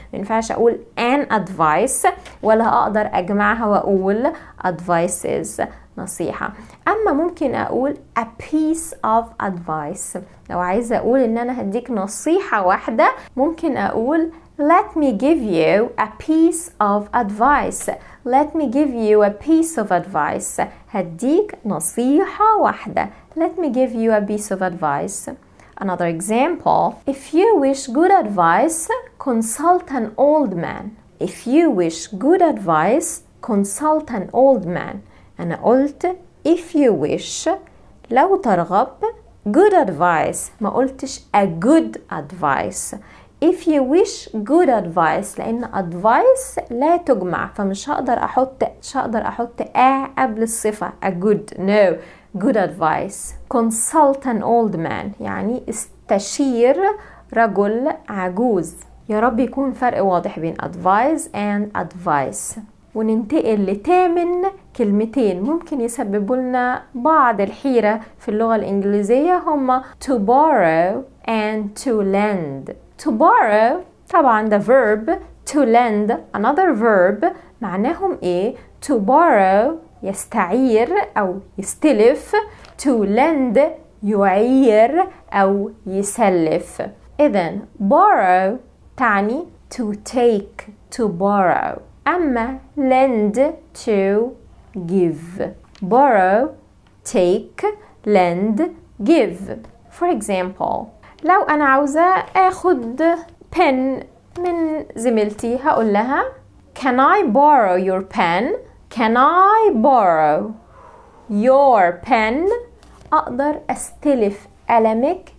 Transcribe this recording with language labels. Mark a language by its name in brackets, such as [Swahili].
[Arabic] ما ينفعش اقول [English] an advice [Arabic] ولا اقدر اجمعها واقول [English] advices [Arabic] نصيحة. اما ممكن اقول [English] a piece of advice، [Arabic] لو عايزة اقول ان انا هديك نصيحة واحدة ممكن اقول [English] let me give you a piece of advice. let me give you a piece of advice، [Arabic] هديك نصيحة واحدة. [English] let me give you a piece of advice. Another example, if you wish good advice, consult an old man. if you wish good advice, consult an old man. أنا قلت if you wish [Arabic] لو ترغب، [English] good advice [Arabic] ما قلتش [English] a good advice. if you wish good advice [Arabic] لأن advice لا تجمع، فمش هقدر أحط قبل الصفة [English] a good. no، good advice. consult an old man [Arabic] يعني استشير رجل عجوز. يا رب يكون فرق واضح بين [English] advise and advice. [Arabic] وننتقل لتامن كلمتين ممكن يسببوا لنا بعض الحيرة في اللغة الإنجليزية، هما [English] to borrow and to lend. to borrow [Arabic] طبعا ده [English] verb، to lend another verb. [Arabic] معناهم ايه؟ [English] to borrow [Arabic] يستعير أو يستلف، [English] to lend [Arabic] يعير أو يسلف. إذن [English] borrow [Arabic] تعني [English] to take، to borrow. [Arabic] أما [English] lend to give. borrow take lend give. for example [Arabic] لو أنا عاوزة أخد pen من زميلتي هقول لها [English] can I borrow your pen؟ can I borrow your pen؟ [Arabic] أقدر أستلف قلمك.